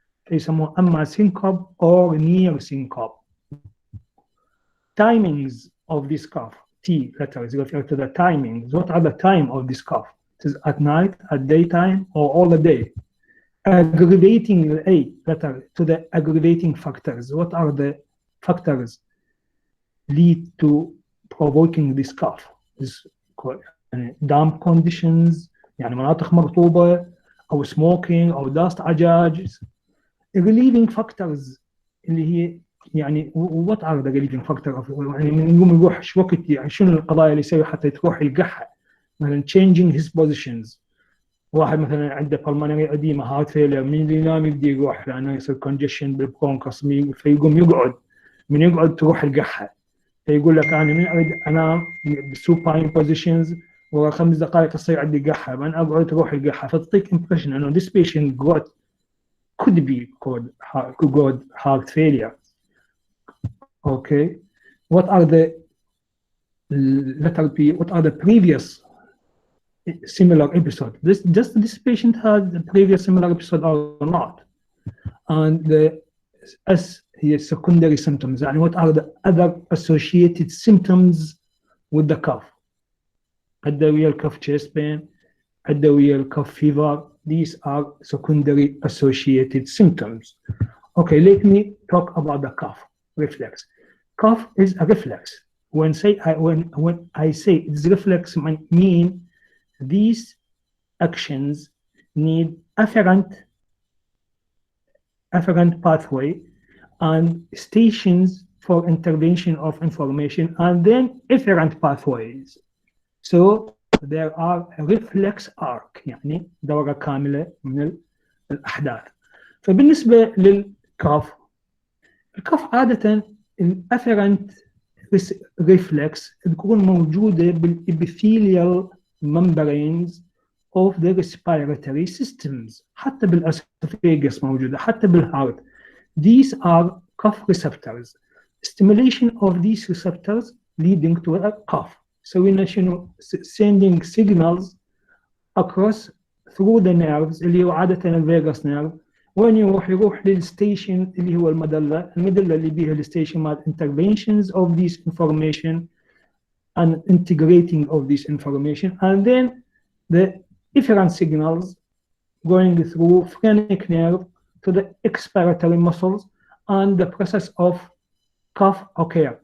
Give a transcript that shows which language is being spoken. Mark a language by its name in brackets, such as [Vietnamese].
[Arabic] فيسموه أما [English] syncope or near syncope. Timings of this cough, T letters refer to the timings. What are the time of this cough? It is at night, at daytime, or all the day. Aggravating A letter to the aggravating factors. What are the factors lead to provoking this cough? This damp conditions, [Arabic] يعني مناطق مرطوبة أو smoking أو dust عجاج. relieving factors اللي هي يعني [English] what are the relieving factors [Arabic] يعني من يوم يروح شو وقت يعني شنو القضايا اللي يسوي حتى تروح يلقحها مثلا [English] changing his positions. [Arabic] واحد مثلا عنده pulmonary edema heart failure من اللي ينام يبدي يروح لأنه يصير congestion بالبرونكس فيقوم يقعد من يقعد تروح القحة فيقول لك أنا من أريد أنام supine positions ورا 5 دقائق تصير عندي قحة من أقعد تروح القحة فتعطيك impression إنه [English] this patient could be called heart failure. Okay, what are the letter P? What are the previous similar episode? This patient had a previous similar episode or not? And the S here secondary symptoms. And what are the other associated symptoms with the cough? Adawiyal cough, chest pain, adawiyal cough, fever. These are secondary associated symptoms. Okay, let me talk about the cough reflex. Cough is a reflex. When I say it's reflex, I mean these actions need afferent pathway and stations for intervention of information, and then efferent pathways. So there are a reflex arc, [Arabic] يعني دورة كاملة من الأحداث. فبالنسبة للكاف، الكاف عادة الافرنت ريفلكس تكون موجودة بالابيثيليال [English] membranes of the respiratory systems. [Arabic] حتى بالأسوفيجس موجودة، حتى بالهارت. [English] These are cough receptors. Stimulation of these receptors leading to a cough. So we're sending signals across through the nerves [Arabic] اللي هو عادة الفيغاس نيرف. وين يروح للستيشن اللي هو المدلة اللي بيها الستيشن مال [English] interventions of this information and integrating of this information, and then the efferent signals going through phrenic nerve to the expiratory muscles, and the process of cough occur.